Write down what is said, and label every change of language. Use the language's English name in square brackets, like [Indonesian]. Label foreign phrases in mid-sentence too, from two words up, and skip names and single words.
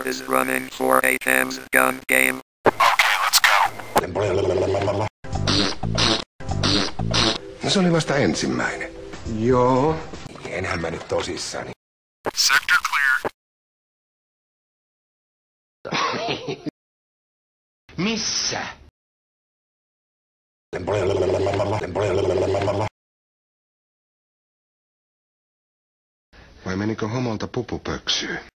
[English] running for a Thames gun game. Okay, let's go. [Finnish] No se oli vasta ensimmäinen. Joo. Enhän mä nyt tosissani. [English] Sector clear. [Finnish] Missä? Vai menikö homolta pupupöksyyn?